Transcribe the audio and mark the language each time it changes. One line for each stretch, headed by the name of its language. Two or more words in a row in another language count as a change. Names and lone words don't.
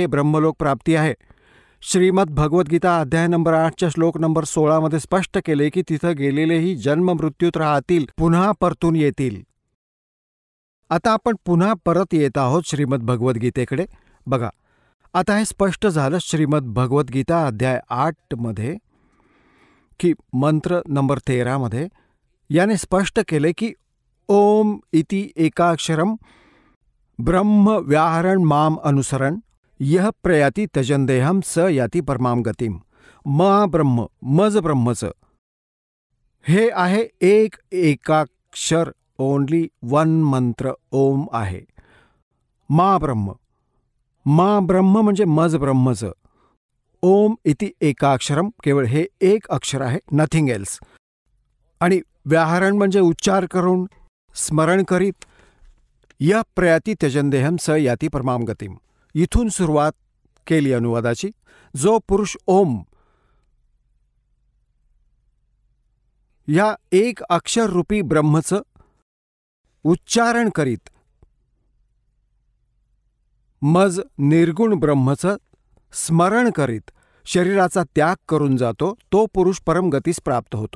Marathi: ब्रह्मलोक प्राप्ती आहे. श्रीमद भगवद्गीता अध्याय नंबर 8च्या श्लोक नंबर 16 स्पष्ट केले की तिथं गेलेलेही जन्म मृत्यूत राहतील, पुन्हा परतून येतील. आता आपण पुन्हा परत येत आहोत श्रीमद भगवद्गीतेकडे. बघा, आता हे स्पष्ट झालं श्रीमद भगवद्गीता अध्याय 8 की मंत्र नंबर 13 याने स्पष्ट केले की
Sanskrit: ओम इति एकाक्षरम ब्रह्म व्याहरण माम अनुसरण यह प्रयाती तजंदेहम स याती परमाम गतिम.
Marathi: ब्रह्म, मज ब्रह्मचं हे आहे एक एकाक्षर,
English: only one
Marathi: मंत्र ओम आहे. ब्रह्म म्हणजे मज ब्रह्मचं.
Sanskrit: ओम इति एकाक्षरम,
Marathi: केवळ हे एक अक्षर आहे,
English: nothing else.
Marathi: आणि व्याहरण म्हणजे उच्चार करून, स्मरण करीत.
Sanskrit: य प्रयाती त्यजंदेहम स याती परमाम गतिम.
Marathi: इथून सुरुवात केली अनुवादाची. जो पुरुष ओम या एक अक्षररूपी ब्रह्मचं उच्चारण करीत, मज निर्गुण ब्रह्मचं स्मरण करीत शरीराचा त्याग करून जातो, तो पुरुष परमगतीस प्राप्त होतो.